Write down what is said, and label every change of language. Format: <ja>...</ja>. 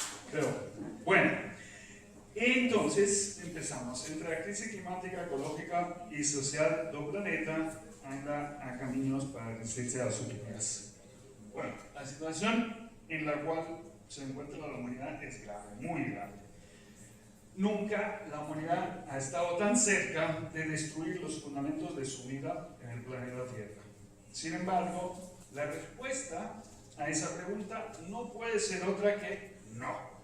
<es>Pero, bueno, entonces empezamos. Entre la crisis climática, ecológica y social del planeta,</es> <pt>ainda há caminhos para a resistência às utopias.</pt> <es>Bueno, la situación en la cual se encuentra la humanidad es grave, muy grave. Nunca la humanidad ha estado tan cerca de destruir los fundamentos de su vida en el planeta Tierra. Sin embargo, la respuesta a esa pregunta no puede ser otra que no.</es>